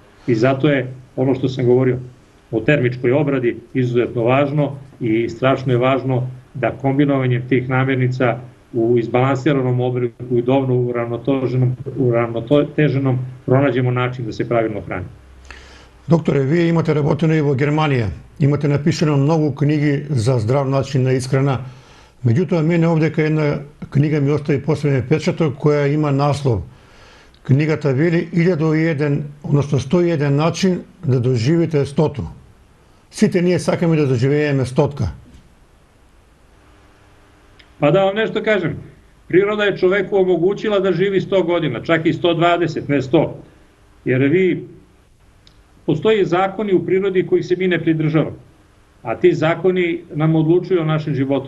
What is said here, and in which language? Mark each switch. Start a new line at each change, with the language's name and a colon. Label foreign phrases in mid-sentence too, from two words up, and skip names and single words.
Serbian: I zato je ono što sam govorio o termičkoj obradi izuzetno važno i strašno je važno da kombinovanjem tih namirnica u izbalansiranom obliku i dovoljno uravnoteženom pronađemo način da se pravilno hrani.
Macedonian: Докторе, ви имате работено и во Германија. Имате напишано многу книги за здрав начин на исхрана. Меѓутоа, мене овдека една книга ми остави посебен печаток која има наслов. Книгата вели 1001, односно 101 начин да доживите 100. Сите ние сакаме да доживееме 100.
Serbian: Pa da vam nešto kažem, priroda je čoveku omogućila da živi 100 godina, čak i 120, ne 100. Jer postoji zakoni u prirodi kojih se mi ne pridržavamo, a ti zakoni nam odlučuju o našem životu.